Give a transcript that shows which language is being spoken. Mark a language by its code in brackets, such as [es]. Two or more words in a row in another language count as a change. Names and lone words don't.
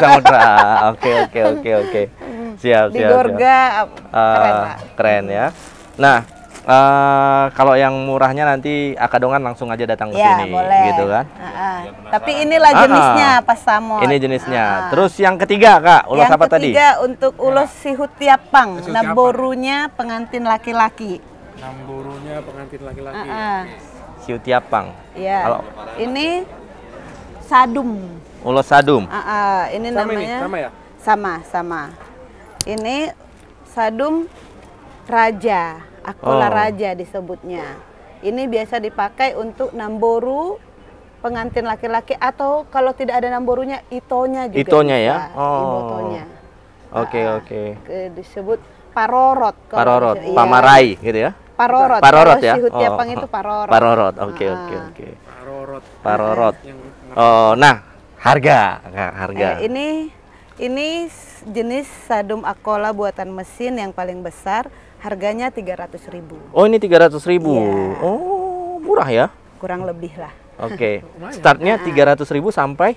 [id] Samudra. Oke. Siap. Di Gorga keren lah. Keren ya. Nah, kalau yang murahnya nanti Akadongan langsung aja datang ke Ya, sini, boleh. gitu kan? Tapi inilah jenisnya pasamot. Ini jenisnya. Terus yang ketiga, Kak, ulos yang apa tadi? ketiga untuk ulos sihutiapang, Sihutiapang. naborunya pengantin laki-laki. Namburunya pengantin laki-laki. Siutiapang. Ya. Kalau Ini sadum. ulos sadum. Ini Sama ini, namanya sama ya? sama. Ini sadum raja, akola Oh. raja disebutnya. Ini biasa dipakai untuk namboru pengantin laki-laki atau kalau tidak ada namborunya itonya juga. Itonya ya? bisa, Oh. ibotonya. Oke. Disebut parorot. kalau Parorot, iya. pamarai gitu ya? Parorot. Parorot Kalau ya? Sihutiapang itu parorot. Parorot. Oke. Parorot. Parorot. Yang Oh, nah, harga, Kak, harga. Ini jenis sadum akola buatan mesin yang paling besar, harganya 300.000. Oh, ini 300.000. Iya. Oh, murah ya? Kurang lebih lah. Oke. Startnya 300.000 sampai